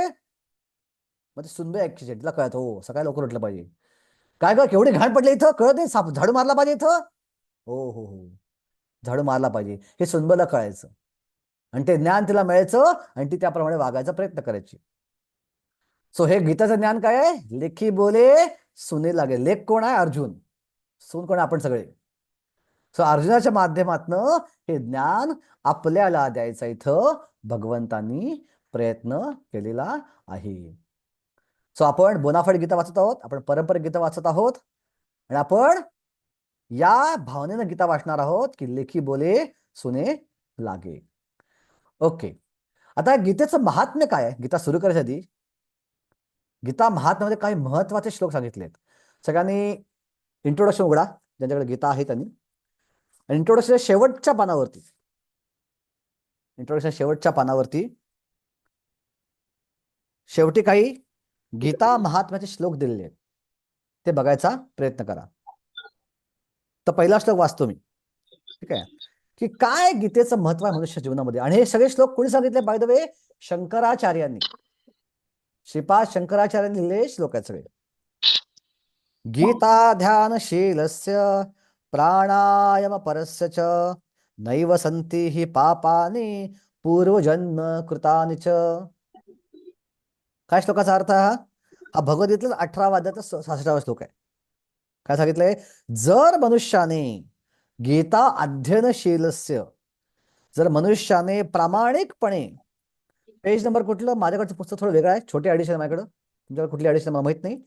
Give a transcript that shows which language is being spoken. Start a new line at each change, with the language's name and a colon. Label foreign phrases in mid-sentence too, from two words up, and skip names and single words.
Marathi: मग ती सुनबाई ऐकायची, तिला कळत हो सकाळी लवकर उठलं पाहिजे. काय ग केवढी घाण पडली इथं, कळत नाही, साप झाडू मारला पाहिजे इथं. हो हो हो, झाडू मारला पाहिजे हे सुनबाईला कळायचं. आणि ते ज्ञान तिला मिळायचं आणि ती त्याप्रमाणे वागायचा प्रयत्न करायची. सो हे गीताचं ज्ञान काय आहे, लेखी बोले सुने लागे. लेख कोण आहे, अर्जुन. सून कोण आहे, आपण सगळे. सो अर्जुनाच्या माध्यमातनं हे ज्ञान आपल्याला द्यायचं इथं भगवंतांनी प्रयत्न केलेला आहे. सो आपण बोनाफाईड गीता वाचत आहोत, आपण पारंपरिक गीता वाचत आहोत, आणि आपण या भावनेनं गीता वाचणार आहोत की लेखी बोले सुने लागे. ओके, आता गीतेचं महात्म्य काय आहे, गीता सुरू करायच्या आधी गीता महात्म्यामध्ये काही महत्वाचे श्लोक सांगितलेत. सगळ्यांनी इंट्रोडक्शन उघडा, ज्यांच्याकडे गीता आहे त्यांनी. इंट्रोडक्शन शेवटच्या पानावरती, इंट्रोडक्शन शेवटच्या पानावरती शेवटी काही गीता महात्म्याचे श्लोक दिलेले आहेत, ते बघायचा प्रयत्न करा. तर पहिला श्लोक वाचतो मी, ठीक आहे, की काय गीतेचं महत्व आहे मनुष्य जीवनामध्ये. आणि हे सगळे श्लोक कोणी सांगितले,
English: by the way
Marathi: शंकराचार्यांनी, श्रीपाद शंकराचार्यांनी लिहिलेले श्लोक आहेत सगळे.
Sanskrit: गीता ध्यानशीलस्य प्राणायाम परस्य च नैव संती हि पापानि पूर्वजन्म कृतानि च.
Marathi: काय श्लोकाचा अर्थ आहे हा भगवद्गीतेतला 18व्या अध्यायाचा 66वा श्लोक आहे. काय सांगितलंय, जर मनुष्याने गीता अध्ययनशीलस्य, जर मनुष्याने प्रामाणिकपणे,
English: page number
Marathi: कुठलं, माझ्याकडचं पुस्तक थोडं वेगळं आहे, छोटी एडिशन आहे माझ्याकडं, तुमच्याकडे कुठली एडिशन मला माहित नाही.